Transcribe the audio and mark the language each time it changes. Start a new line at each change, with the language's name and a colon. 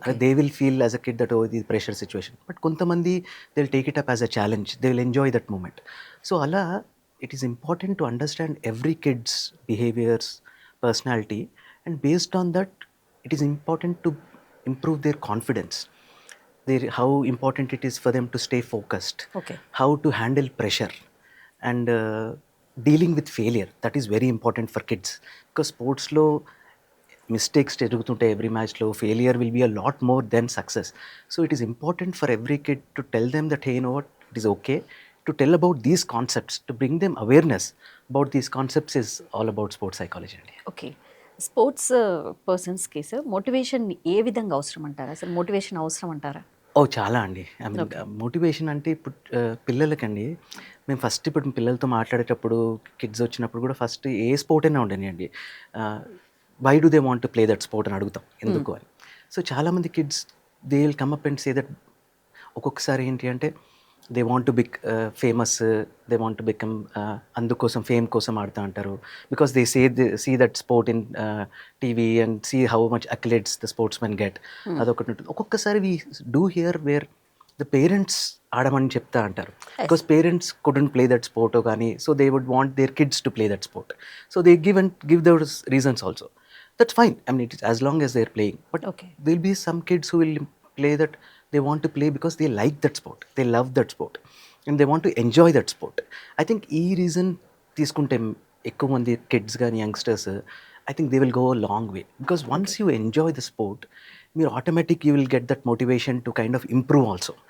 English: they will feel as a kid that
Telugu: ఓ ఇది pressure situation.
English: But కొంతమంది they will take it up as a challenge. They will enjoy that moment. So అలా it is important to understand every kids behaviours, personality, and based on that it is important to improve their confidence, how important it is for them to stay focused, Okay. how to handle pressure, and dealing with failure. That is very important for kids, because sports lo mistakes జరుగుతుంటాయి every match లో. failure will be a lot more than success. So it is important for every kid to tell them that hey, you know what, it is okay to tell about these concepts, to bring them awareness about these concepts is all about sports psychology.
Telugu: Okay. Sports పర్సన్స్‌కి sir motivation ఏ విధంగా అవసరం అంటారా? అసలు motivation అవసరం అంటారా? ఓ చాలా అండి. I mean motivation అంటే ఇప్పుడు పిల్లలకండి, మేము ఫస్ట్ ఇప్పుడు పిల్లలతో మాట్లాడేటప్పుడు, కిడ్స్ వచ్చినప్పుడు కూడా ఫస్ట్ ఏ స్పోర్ట్ అయినా ఉండనియండి,
English: why do they want to play that sport
Telugu: అని అడుగుతాం, ఎందుకు అని.
English: so చాలామంది kids they will come up and say that, ఒక్కొక్కసారి ఏంటి అంటే they want to famous, they want to become,
Telugu: అందుకోసం ఫేమ్ కోసం ఆడుతూ అంటారు.
English: Because they see that sport in TV and see how much athletes the sports men get.
Telugu: అదొకటి ఉంటుంది.
English: ఒక్కొక్కసారి we do hear where the parents ఆడమని చెప్తా అంటారు, బికాస్ parents couldn't play that sport కానీ, so they would want their kids to play that sport. So they give those reasons also. That's fine. I mean, it is as long as they're playing. But Okay. there'll be some kids who will play that they want to play because they like that sport. They love that sport. And they want to enjoy that sport. I think
Telugu: ee reason తీసుకుంటే ఎక్కువ మంది kids కానీ youngsters,
English: I think they will go a long way. Because once you enjoy the sport,
Telugu: మీరు automatic
English: You will get that motivation to kind of improve also.